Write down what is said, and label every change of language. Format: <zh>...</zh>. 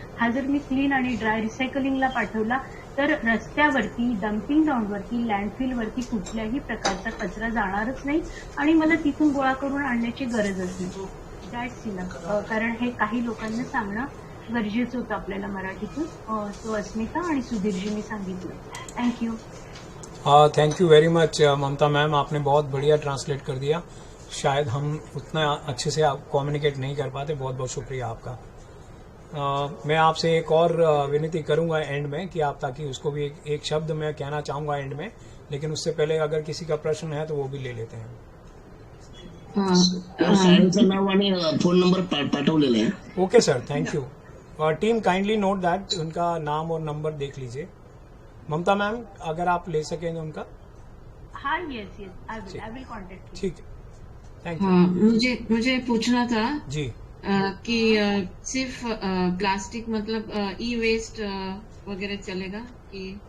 <mr>हा जर मी क्लीन आणि ड्राय रिसायकलिंगला पाठवला तर रस्त्यावरती, डम्पिंग ग्राउंडवरती, लँडफिलवरती कुठल्याही प्रकारचा कचरा जाणारच नाही आणि मला तिथून गोळा करून आणण्याची गरजच नाही.</mr> <en>That's enough.</en> <mr>कारण हे काही लोकांना सांगणं गरजेचं होतं आपल्याला मराठीतून. तो अस्मिता आणि सुधीरजींनी सांगितलं.</mr> <en>Thank you. Thank you very much</en> <hi>Mamata ma'am, आपने बहुत बढ़िया ट्रांसलेट कर दिया. शायद हम उतना अच्छे से कम्युनिकेट नहीं कर पाते. बहुत बहुत शुक्रिया आपका. मैं आपसे एक और विनती करूंगा एंड में कि आप, ताकि उसको भी एक शब्द मैं कहना चाहूंगा एंड में, लेकिन उससे पहले अगर किसी का प्रश्न है तो वो भी ले लेते हैं.</hi> <mr>शाळेचं नाव आणि फोन नंबर पाठवलेला आहे.</mr> <en>Okay sir, thank you. Team kindly note that,</en> <hi>उनका नाम और नंबर देख लीजिए. ममता मैम अगर आप ले सकेंगे उनका. हाँ,</hi> <en>Yes yes, I will contact.</en> <hi>ठीक है, थैंक यू. मुझे पूछना था जी कि सिर्फ प्लास्टिक मतलब ई वेस्ट वगैरह चलेगा कि</hi>